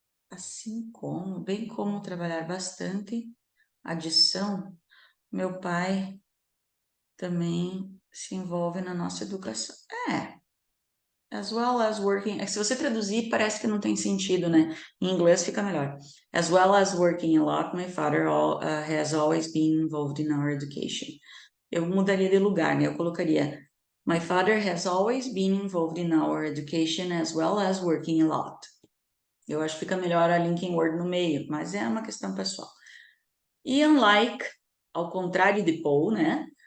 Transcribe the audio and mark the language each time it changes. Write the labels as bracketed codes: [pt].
[pt] Assim como, bem como trabalhar bastante. Adição, meu pai também se envolve na nossa educação. [en] As well as working... [pt] Se você traduzir, parece que não tem sentido, né? Em inglês fica melhor. [en] As well as working a lot, my father has always been involved in our education. [pt] Eu mudaria de lugar, né? Eu colocaria... [en] My father has always been involved in our education as well as working a lot. [pt] Eu acho que fica melhor a linking word no meio, mas é uma questão pessoal. E unlike, ao contrário de Paul, né?